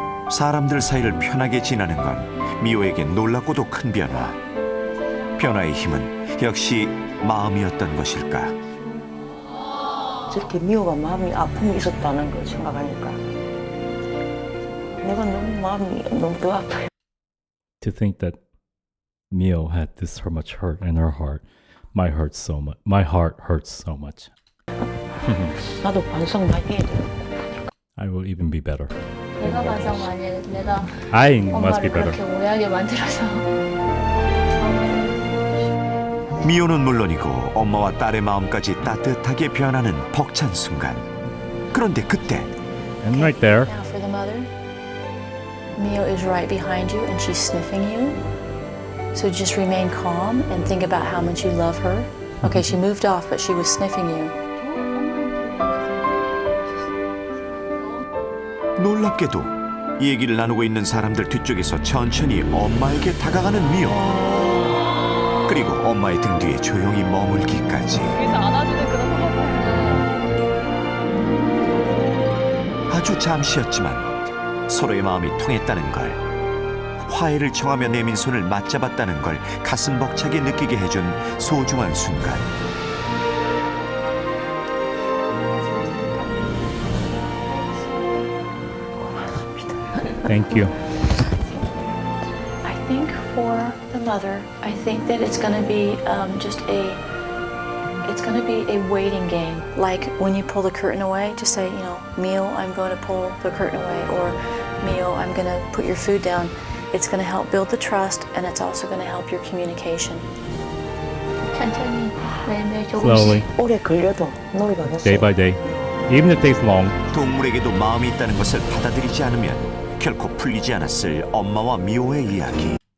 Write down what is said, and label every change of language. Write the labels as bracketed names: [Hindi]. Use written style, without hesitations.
[Korean] 사람들 사이를 편하게 지나는 건 미호에게 놀랍고도 큰 변화. 변화의 힘은 역시 마음이었던 것일까. 저렇게 미호가 마음이 아픔이 있었다는 걸 생각하니까 내가 너무 마음이 너무 더 아파요. [English] To think that Mio had this so much hurt in her heart, my heart hurts so much. [Korean] 나도 반성 많이 해야 돼. [English] I will even be better. [Korean] 내가 반성 많이 해. 내가 [English] I must be [Korean] 엄마를 [English] better. [Korean] 그렇게 오해하게 만들어서. 미호는 물론이고 엄마와 딸의 마음까지 따뜻하게 변하는 벅찬 순간. 그런데 그때 [English] And right there. Now for the mother. Mio is right behind you and she's sniffing you. So just remain calm and think about how much you love her. Okay, she moved off, but she was sniffing you. [Korean] 놀랍게도 얘기를 나누고 있는 사람들 뒤쪽에서 천천히 엄마에게 다가가는 미호. 그리고 엄마의 등 뒤에 조용히 머물기까지. 그래서 안아주는 그런 아주 잠시였지만 서로의 마음이 통했다는 걸, 화해를 청하며 내민 손을 맞잡았다는 걸 가슴 벅차게 느끼게 해준 소중한 순간. [English] Thank you. I think for the mother, I think that it's going to be it's going to be a waiting game. Like when you pull the curtain away, just say, Mio, I'm going to pull the curtain away, or Mio, I'm going to put your food down. It's going to help build the trust, and it's also going to help your communication. [Korean] 천천히 매일매일 [English] Slowly. [Korean] 조금씩. 오래 걸려도 놀이가 됐어요. [English] Day by day. Even if it takes long. [Korean] 동물에게도 마음이 있다는 것을 받아들이지 않으면 결코 풀리지 않았을 엄마와 미호의 이야기.